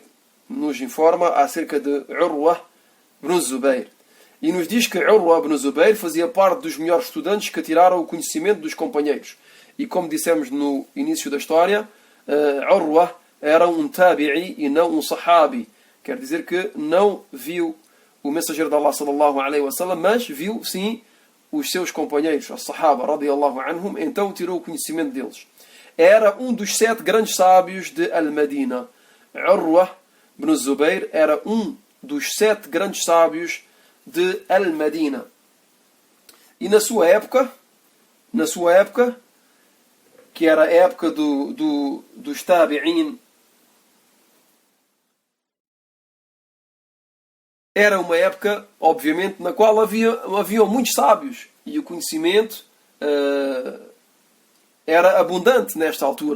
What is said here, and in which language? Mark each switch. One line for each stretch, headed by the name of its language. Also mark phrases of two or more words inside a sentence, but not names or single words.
Portuguese: Nos informa acerca de Urwa ibn Zubayr. E nos diz que Urwa ibn Zubayr fazia parte dos melhores estudantes que tiraram o conhecimento dos companheiros. E como dissemos no início da história, Urwa era um tabi'i e não um sahabi. Quer dizer que não viu o mensageiro de Allah
Arabic: صلى الله عليه وسلم,
Portuguese: mas viu sim os seus companheiros, os sahaba
Arabic: رضي الله عنهم,
Portuguese: então tirou o conhecimento deles. Era um dos 7 grandes sábios de Al-Madina. Urwa ibn Zubayr era um dos 7 grandes sábios de Al-Madina. E na sua época, que era a época dos tabi'in, era uma época, obviamente, na qual haviam muitos sábios e o conhecimento era abundante nesta altura.